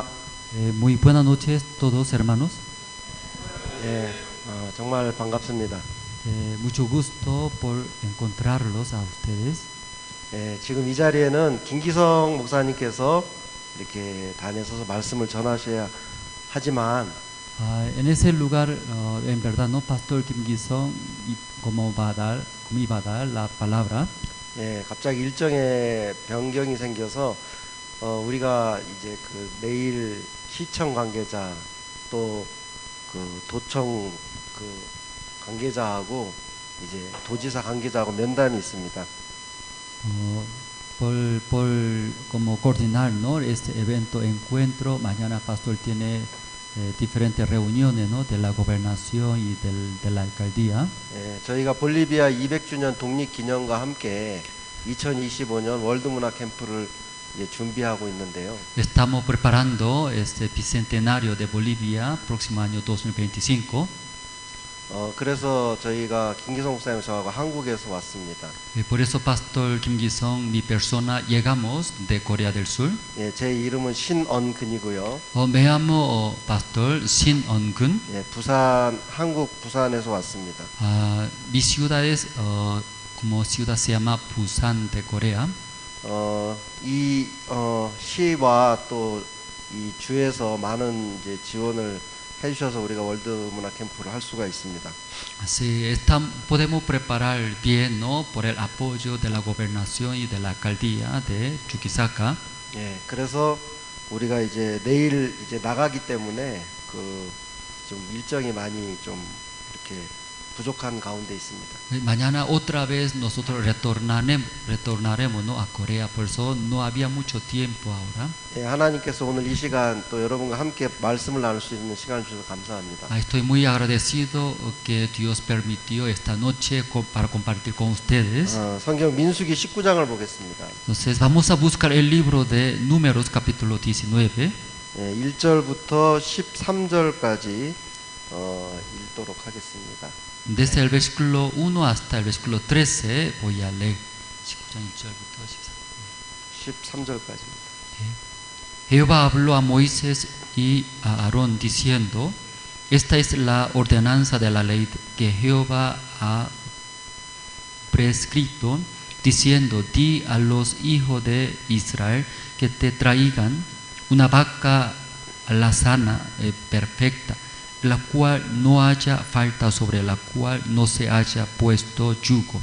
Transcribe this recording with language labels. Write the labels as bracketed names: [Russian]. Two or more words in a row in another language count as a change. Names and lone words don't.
[Spanish] Muy buenas noches todos hermanos. [Korean] 정말 반갑습니다. [Spanish] Mucho gusto por encontrarlos a ustedes. [Korean] 지금 이 자리에는 김기성 목사님께서 이렇게 다녀서서 말씀을 전하셔야 하지만 [Spanish] En ese lugar, en verdad, no Pastor Kim Gi-sung como iba a dar la palabra. [Korean] 갑자기 일정에 변경이 생겨서 우리가 이제 그 내일 시청 관계자 또 그 도청 그 관계자하고 이제 도지사 관계자하고 면담이 있습니다. [Spanish] Como coordinar, ¿no? Este evento encuentro, mañana Pastor tiene diferentes reuniones, ¿no? De la gobernación y de la alcaldía. [Korean] 저희가 볼리비아 200주년 독립기념과 함께 2025년 월드문화 캠프를 준비하고 있는데요. [Spanish] Estamos preparando este bicentenario de Bolivia próximo año 2025. [Korean] 그래서 저희가 김기성 목사님 저하고 한국에서 왔습니다. [Spanish] Por eso, Pastor Kim Gi-sung, mi persona, llegamos de Corea del Sur. [Korean] 예, 제 이름은 신언근이고요. [Spanish] Me llamo Pastor Shin On-gun. [Korean] 예, 한국 부산에서 왔습니다. [Spanish] Mi ciudad es, como ciudad se llama Busan de Corea. [Korean] 이 시와 또 이 주에서 많은 이제 지원을 해주셔서 우리가 월드 문화 캠프를 할 수가 있습니다. [Spanish] Así podemos preparar bien, ¿no? Por el apoyo de la gobernación y de la alcaldía de Chuquisaca. [Korean] 예, 그래서 우리가 이제 내일 이제 나가기 때문에 그 좀 일정이 많이 좀 이렇게 부족한 가운데 있습니다. [Spanish] Mañana otra vez nosotros retornaremos, ¿no? A Corea. Por eso no había mucho tiempo ahora. [Korean] 예, 하나님께서 오늘 이 시간 또 여러분과 함께 말씀을 나눌 수 있는 시간을 주셔서 감사합니다. [Spanish] Estoy muy agradecido que Dios permitió esta noche para compartir con ustedes. [Korean] 성경 민수기 19장을 보겠습니다. [Spanish] Entonces vamos a buscar el libro de Números capítulo 19. [Korean] 예, 1절부터 13절까지 읽도록 하겠습니다. [Spanish] Desde el versículo 1 hasta el versículo 13 voy a leer. [Korean] 19장 1절부터 13절까지. [Spanish] Jehová habló a Moisés y a Aarón diciendo: Esta es la ordenanza de la ley que Jehová ha prescrito, diciendo: Di a los hijos de Israel que te traigan una vaca alazana perfecta, la cual no haya falta, sobre la cual no se haya puesto yugo.